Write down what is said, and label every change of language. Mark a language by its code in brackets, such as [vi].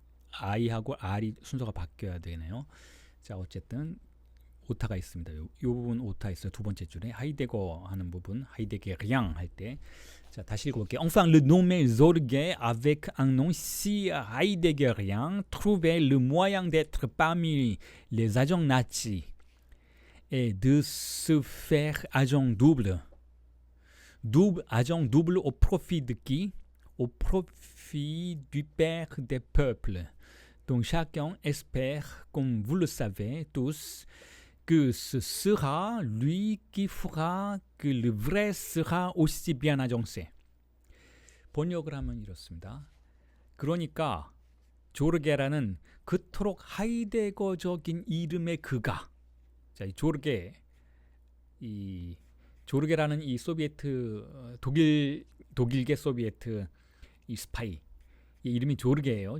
[ko] I하고 R이 순서가 바뀌어야 되네요. 자, 어쨌든 오타가 있습니다. 요 부분 오타 있어요. 두 번째 줄에 하이데거 하는 부분, 하이데게리앙 할 때. 자, 다시 읽어볼게요. [fr] Enfin, le nommé Zorge avec un nom si heideggerien trouvait le moyen d'être parmi les agents nazis et de se faire agent double au profit de qui? Au profit du père des peuples. Donc chacun espère, comme vous le savez tous, que ce sera lui qui fera que le vrai sera aussi bien agencé. [ko] 번역을 하면 이렇습니다. 그러니까 조르게라는 그토록 하이데거적인 이름의 그가, 자, 이 조르게라는 이 소비에트 독일계 소비에트 이 스파이, 이 이름이 조르게예요.